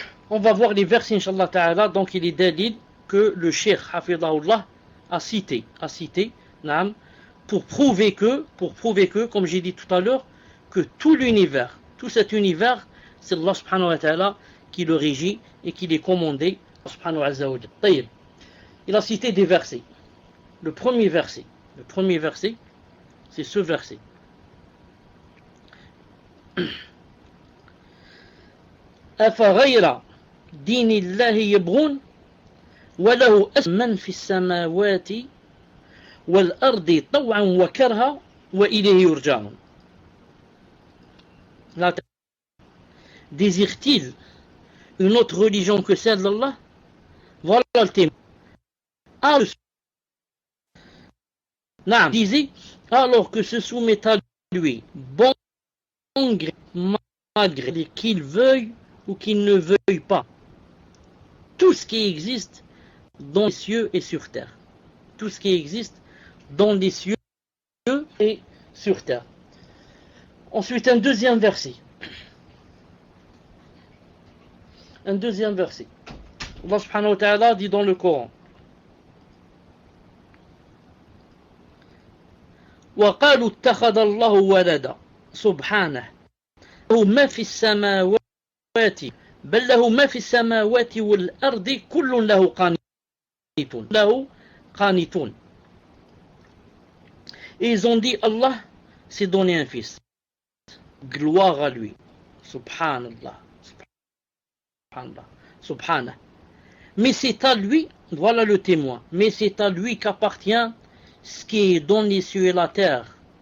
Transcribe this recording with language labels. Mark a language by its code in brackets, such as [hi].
[fr] On va voir les versets, Inch'Allah Ta'ala. Donc il est dalil que le Cheikh Hafidahullah a cité, naam, pour prouver que, comme j'ai dit tout à l'heure, que tout l'univers, tout cet univers, c'est Allah subhanahu wa ta'ala qui le régit et qui l'est commandé, subhanahu wa ta'ala. Il a cité des versets. Le premier verset, c'est ce verset. [ar] أفغير دين الله يبغون وله من في السماوات والأرض طوعا وكرها وإليه يرجعون. [fr] Désire-t-il une autre religion que celle d'Allah? Voilà le témoin. Disait, alors que se soumet à lui, bon gré, malgré qu'il veuille ou qu'il ne veuille pas, tout ce qui existe dans les cieux et sur terre. Tout ce qui existe dans les cieux et sur terre. Ensuite, un deuxième verset. Allah subhanahu wa ta'ala dit dans le Coran: [ar] وقالوا اتخذ الله ولدا سبحانه له ما في السماوات بل له ما في السماوات والأرض كل له قانتون. [fr] Et ils ont dit, Allah s'est donné un fils. Gloire à lui. Subhanallah. Subhanallah. Mais c'est à lui, voilà le témoin, mais c'est à lui qu'appartient ce qui est dans les cieux et la terre.